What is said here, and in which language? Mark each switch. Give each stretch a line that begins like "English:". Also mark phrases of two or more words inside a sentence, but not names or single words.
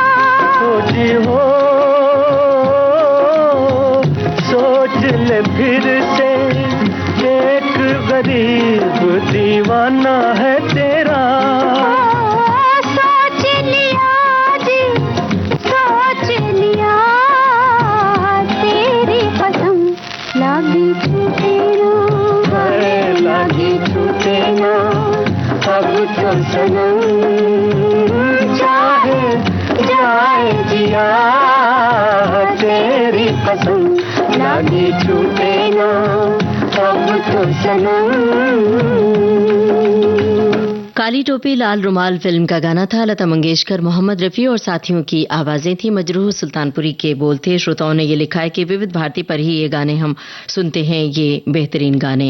Hindi: हो जी हो, सोच ले फिर से, एक गरीब दीवाना है तेरा। सोच लिया जी, सोच लिया, तेरी कसम लागी छूटे ना, हाय लागी छूटे ना, अब तो सनम चाहे जाए जिया, तेरी कसम लागी छूटे ना, अब तो सनम। काली टोपी लाल रुमाल फिल्म का गाना था। लता मंगेशकर, मोहम्मद रफ़ी और साथियों की आवाजें थी। मजरूह सुल्तानपुरी के बोल थे। श्रोताओं ने ये लिखा है कि विविध भारती पर ही ये गाने हम सुनते हैं, ये बेहतरीन गाने।